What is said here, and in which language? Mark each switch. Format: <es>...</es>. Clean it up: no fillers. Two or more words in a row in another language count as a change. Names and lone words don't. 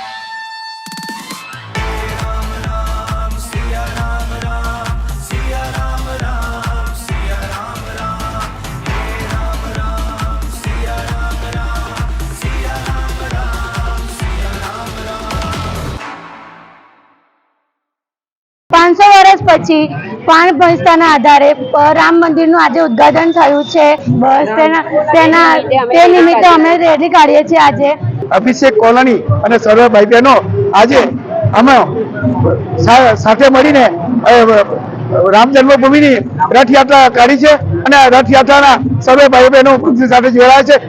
<hi>हे राम राम सिया राम राम सिया राम राम सिया राम राम हे राम राम सिया राम राम सिया राम राम सिया राम राम</hi> <gu>500 વર્ષ પછી પ્રાણ પ્રતિષ્ઠાના આધારે રામ મંદિરનું આજે ઉદ્ઘાટન થયું છે. બસ તે નિમિત્તે અમે રેલી કાઢીએ છીએ. આજે અભિષેક કોલોની અને સર્વે ભાઈ બહેનો આજે અમે સાથે મળીને રામ જન્મભૂમિની રથયાત્રા કાઢી છે અને રથયાત્રાના સર્વે ભાઈ બહેનો સાથે જોડાયા છે.</gu>